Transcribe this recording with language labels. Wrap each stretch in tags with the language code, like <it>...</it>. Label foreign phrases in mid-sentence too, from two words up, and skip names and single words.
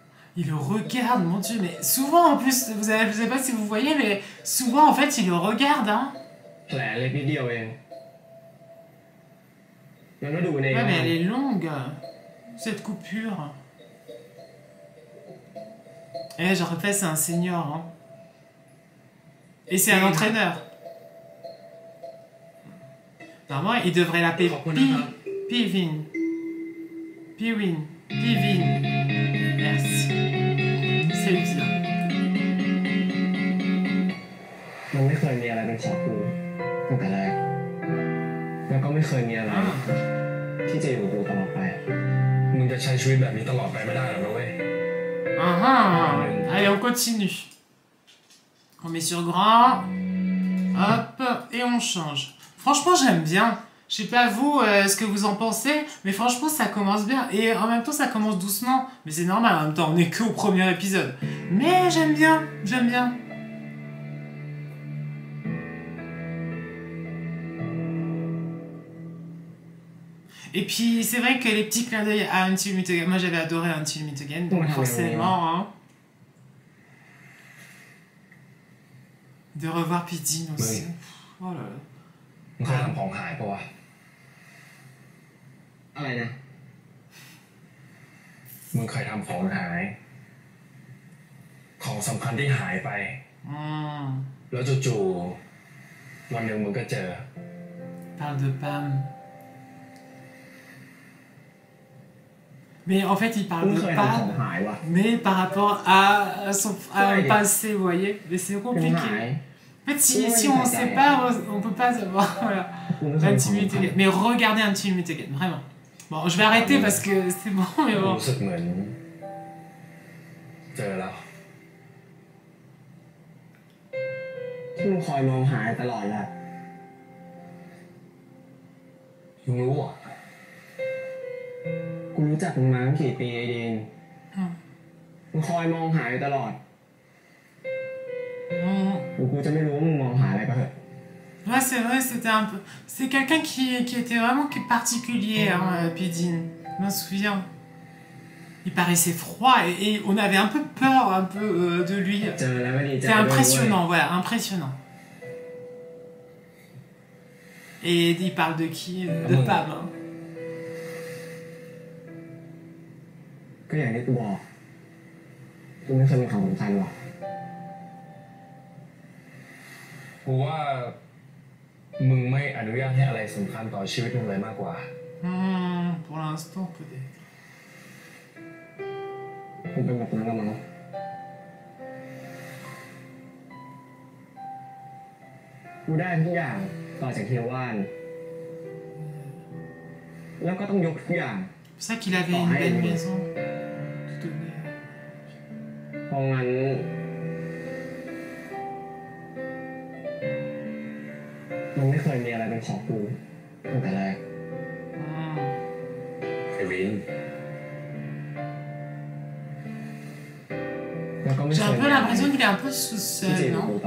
<fr>Il le regarde, mon Dieu, mais souvent en plus, je sais pas si vous voyez, mais souvent en fait, il le regarde, hein.</fr> <th>แผลเล็กนิดเดียวเองงั้นก็ดูเอง</th> <fr>Ouais, mais elle est longue, cette coupure. Eh, je répète, c'est un senior, hein. Et c'est un entraîneur. Normalement, il devrait l'appeler Pivin. Piwin. Pivin. Merci. C'est bizarre.</fr> <th>มันไม่เคยมีอะไรเป็นของกูตั้งแต่แรกแล้วก็ไม่เคยมีอะไรที่จะอยู่กับกูตลอดไปมึงจะใช้ชีวิตแบบนี้ตลอดไปไม่ได้หรอกนะเว้ย</th> <fr>Allez, on continue. On met sur grand. Hop. Et on change. Franchement, j'aime bien. Je sais pas vous ce que vous en pensez, mais franchement, ça commence bien. Et en même temps, ça commence doucement. Mais c'est normal, en même temps, on n'est qu'au premier épisode. Mais j'aime bien. J'aime bien. Et puis, c'est vrai que les petits clins d'œil à Until Meet Again, moi j'avais adoré Until Meet Again, donc forcément, hein, de revoir Pidgin aussi. Oh là là.</fr> <th>มึงเคยทำของหายปะวะอะไรนะมึงเคยทำของหายของสำคัญที่หายไปแล้วจู่ๆวันหนึ่งมึงก็เจอ</th> <fr>Parle de Pam. Mais en fait, il parle de Pam, mais par rapport à son un passé, vous voyez. Mais c'est compliqué. En fait, si on ne sait pas, on ne peut pas savoir. Voilà. Until Meet Again. Mais regardez Until Meet Again, vraiment. Bon, je vais arrêter parce que c'est bon, mais bon.</fr> <th>รู้สึกเหมือนเจอแล้วที่มึงคอยมองหาตลอดแหละมึงรู้อ่ะกูรู้จักมึงมาตั้งกี่ปีไอ้ดีนมึงคอยมองหาตลอดกูจะไม่รู้ว่ามึงมองหาอะไรก็เถอะ</th> <fr>Ouais, c'est vrai, c'était un peu... C'est quelqu'un qui était vraiment particulier, hein, Pidgin. Je m'en souviens. Il paraissait froid et on avait un peu peur un peu de lui. C'était impressionnant, voilà, impressionnant. Et il parle de qui? De Pam. Hein.</fr> <th>ก็อย่างที่กูบอกกูไม่เคยมีความสำคัญหรอกกูว่ามึงไม่อนุญาตให้อะไรสำคัญต่อชีวิตมึงเลยมากกว่า</th> <fr>Pour l'instant, peut-être.</fr> <th>กูเป็นแบบนั้นแล้วมั้งกูได้ทุกอย่างต่อจากเฮียว่านแล้วก็ต้องยกทุกอย่าง</th> <fr>C'est ça qu'il avait une belle maison. Tout donné.</fr> <th>เพราะงั้นมันไม่เคยมีอะไรเป็นของกูตั้งแต่แรกไอ้วิน</th> <fr>J'ai un peu l'impression qu'il est un peu sous seul, non?</fr>